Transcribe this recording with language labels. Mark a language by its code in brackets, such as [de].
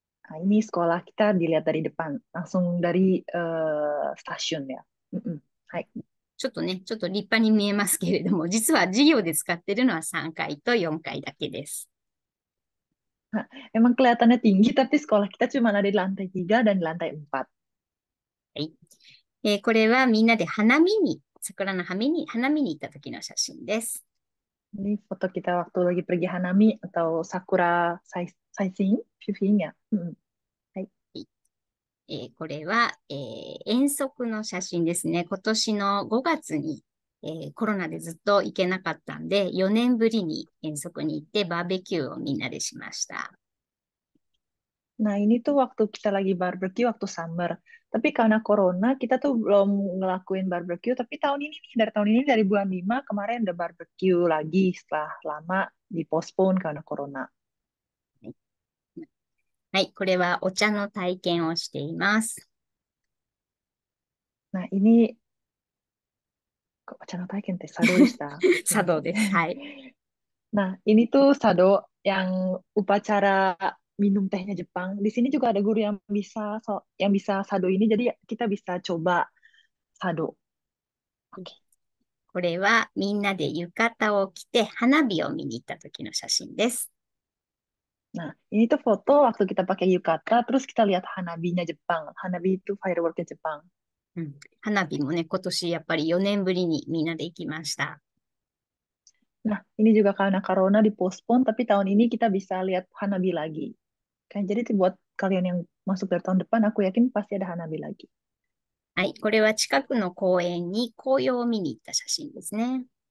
[id] Nah, ini sekolah kita dilihat dari depan, langsung dari stasiun ya. Mm-mm. Hai. [ja] ちょっとね、ちょっと立派に見えますけれども、実は授業で使っているのは3階と4階だけです。 [id] Nah, emang kelihatannya tinggi, tapi sekolah kita cuma ada di lantai 3 dan di lantai 4. [ja] はい。これはみんなで花見に、桜の花見に行った時の写真です。 [id] Ini foto kita waktu lagi pergi Hanami atau Sakura [en] sightseeing, viewing [id] ya. [ja] Hai. これは、遠足の写真ですね。今年の5月に、コロナでずっと行けなかったんで、4年ぶりに遠足に行ってバーベキューをみんなでしました。 [id] Nah, ini tuh waktu kita lagi barbecue waktu summer. Tapi karena corona, kita tuh belum ngelakuin barbecue. Tapi tahun ini nih, dari tahun ini, dari bulan 5, kemarin udah barbecue lagi setelah lama dipostpone karena corona. [ja] はい、はい、これはお茶の体験をしています。 [id] Nah, ini kok channel Taiken teh Sado de shita? [ja] 茶道です。はい。 [id] Nah, ini tuh Sado yang upacara minum tehnya Jepang. Di sini juga ada guru yang bisa Sado ini, jadi kita bisa coba Sado. Oke. [ja] これはみんなで浴衣を着て花火を見に行った時の写真です。 [id] Nah, ini tuh foto waktu kita pakai yukata, terus kita lihat hanabinya Jepang. Hanabi itu fireworknya Jepang. [ja] うん、花火もね、今年やっぱり4年ぶりにみんなで行きました。 [id] Nah, ini juga karena corona dipospon, tapi tahun ini kita bisa lihat hanabi lagi. Kan, jadi buat kalian yang masuk dari tahun depan, aku yakin pasti ada hanabi lagi. [ja] はい。これは近くの公園に紅葉を見に行った写真ですね。